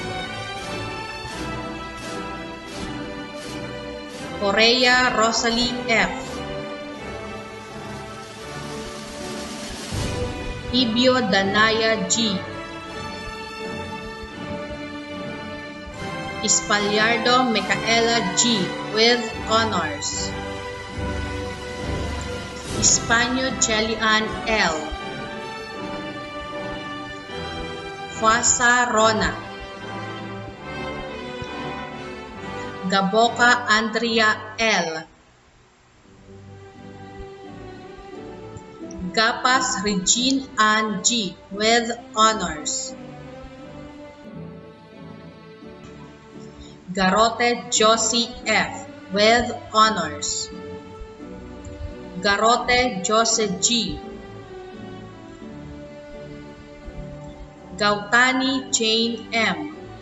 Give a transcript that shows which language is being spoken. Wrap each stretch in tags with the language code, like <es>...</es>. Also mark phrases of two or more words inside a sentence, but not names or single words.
<en>Correa Rosalie F. Ibio Danaya G. Espaliardo Micaela G. with honors. Espanyo Chelian L. Fuasa Rona. Gaboka Andrea L. Gapas Regine Ann G. with honors. Garote Josie F. with honors. Garote Jose G. Gautani Jane M.</en>